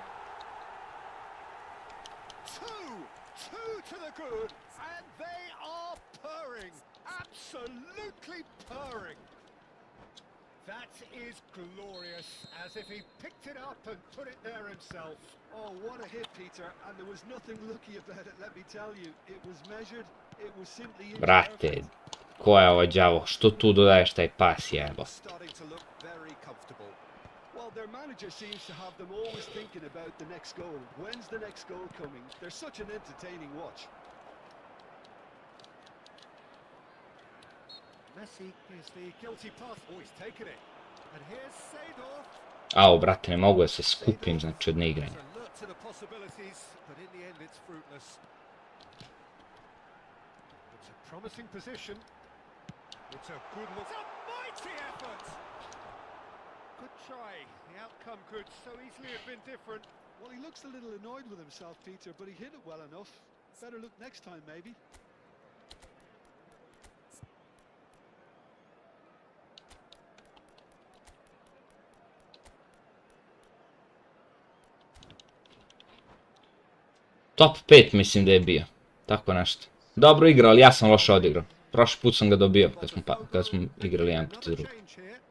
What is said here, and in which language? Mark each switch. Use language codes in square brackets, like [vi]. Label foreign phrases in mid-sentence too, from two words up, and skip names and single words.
[en] Two to the good, and they are purring, absolutely purring. That is glorious, as if he picked it up and put it there himself. oh, what a hit, Peter. And there was nothing lucky about it, let me tell you. It was measured, it was simply [sr] Brate, ko je ovo đavo? Što tu dodaješ taj pas, jebo? [en] Starting to look very comfortable. Well, their manager seems to have them always thinking about the next goal. When's the next goal coming? They're such an entertaining watch. Messi is the guilty pass. Oh, he's taken it. And here's Seedorf. [sr] Au, brate, ne mogu da se skupim, znači, od neigranja. [en] He's alert to the possibilities, but in the end it's fruitless. It's a promising position. It's a good look. It's a mighty effort! Good try. The outcome could so easily have been different. Well, he looks a little annoyed with himself, Peter, but he hit it well enough. Better look next time, maybe. [sr] Top 5 mislim da je bio. Tako nešto. Dobro igrao, ali ja sam loše odigrao. Prošli put sam ga dobio kad smo igrali jedan protiv drugog. [en] Change here.